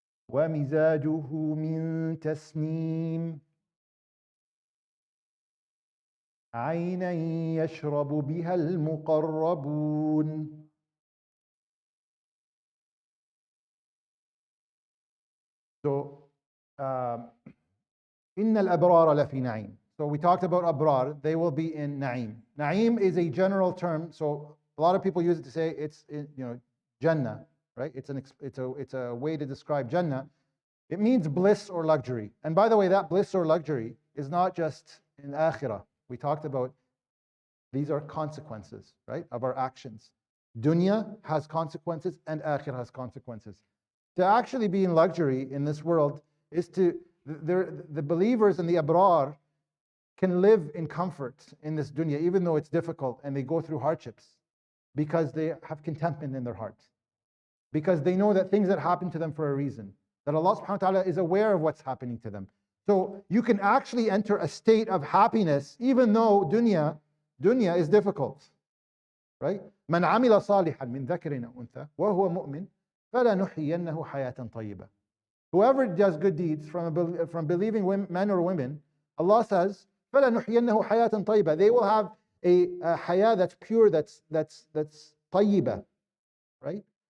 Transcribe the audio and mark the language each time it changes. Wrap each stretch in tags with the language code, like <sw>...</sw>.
<ar>ومزاجه من تسنيم عينا يشرب بها المقربون. So, إن الأبرار لفي نعيم.</ar> <en>So we talked about abrar, they will be in na'im. Na'im is a general term, so a lot of people use it to say it's Jannah, right? It's a way to describe Jannah. It means bliss or luxury. And by the way, that bliss or luxury is not just in akhirah. We talked about these are consequences, right, of our actions. Dunya has consequences and akhirah has consequences. To actually be in luxury in this world is the believers and the abrar can live in comfort in this dunya, even though it's difficult and they go through hardships, because they have contentment in their hearts. Because they know that things that happen to them for a reason, that Allah subhanahu wa ta'ala is aware of what's happening to them. So you can actually enter a state of happiness even though dunya is difficult. Right?</en> <ar>من عمل صالحا من ذكر أو أنثى وهو مؤمن فلنحيينه حياة طيبة.</ar> <en>Whoever does good deeds from believing men or women, Allah says,</en> <ar>فلنحيينه حياة طيبة.</ar> <en>They will have a haya that's pure, that's طيبة. Right?</en>